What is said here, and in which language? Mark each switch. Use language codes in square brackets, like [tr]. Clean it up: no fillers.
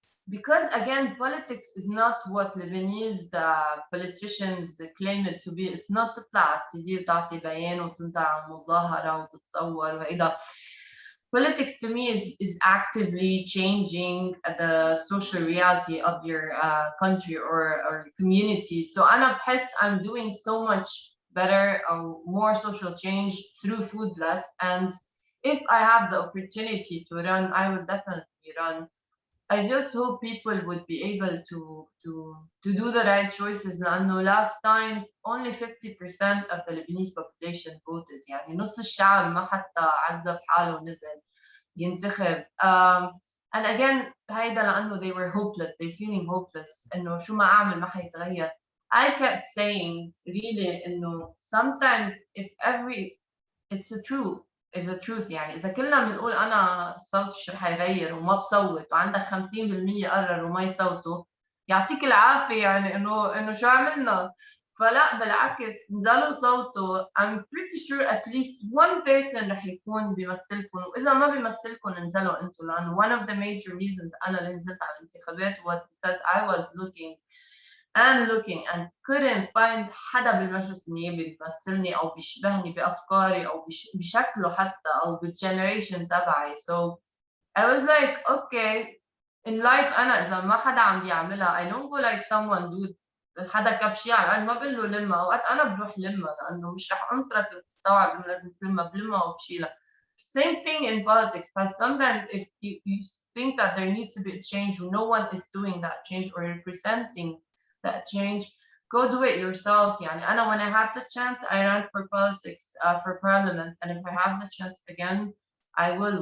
[en] Because again, politics is not what Lebanese politicians claim it to be. [ar] It's not تطلع على التي في وتعطي بيان وتنزل على مظاهرة وتتصور وهيدا. [en] Politics to me is actively changing the social reality of your country or community. So [ar] أنا بحس [en] I'm doing so much better or more social change through FoodBlessed. And if I have the opportunity to run, I will definitely run. I just hope people would be able to do the right choices. [ar] لأنه [en] last time only 50% of the Lebanese population voted. [ar] يعني نص الشعب ما حتى عذب حاله ونزل ينتخب. [en] And again [ar] هيدا لأنه [en] they were hopeless, they feeling hopeless. [ar] إنه شو ما أعمل ما حيتغير. [en] I kept saying really [ar] إنه [en] sometimes if it's a truth [ar] يعني إذا كلنا بنقول أنا صوتي شو رح يغير وما بصوت وعندك 50% قرروا ما يصوتوا يعطيك العافية يعني إنه شو عملنا. فلا بالعكس نزلوا صوتوا. [en] I'm pretty sure at least one person [ar] رح يكون بيمثلكم وإذا ما بيمثلكم انزلوا أنتوا لأنه [en] one of the major reasons [ar] أنا اللي نزلت على الانتخابات [en] was because I was looking and couldn't find [ar] حدا بالمجلس النيابي بيمثلني أو بيشبهني بأفكاري أو بشكله حتى أو بالجنريشن تبعي. [en] So I was like okay in life [ar] أنا إذا ما حدا عم بيعملها [en] I don't go like someone dude [ar] حدا كب شي على الأرض ما بقول له لمها. أوقات أنا بروح لمها لأنه مش رح أنطرك تستوعب إنه لازم تلمها بلمها وبشيلها. [en] Same thing in politics, but sometimes if you think that there needs to be a change no one is doing that change or representing that change, go do it yourself. يعني أنا when I had the chance I ran for politics for parliament and if I have the chance again I will.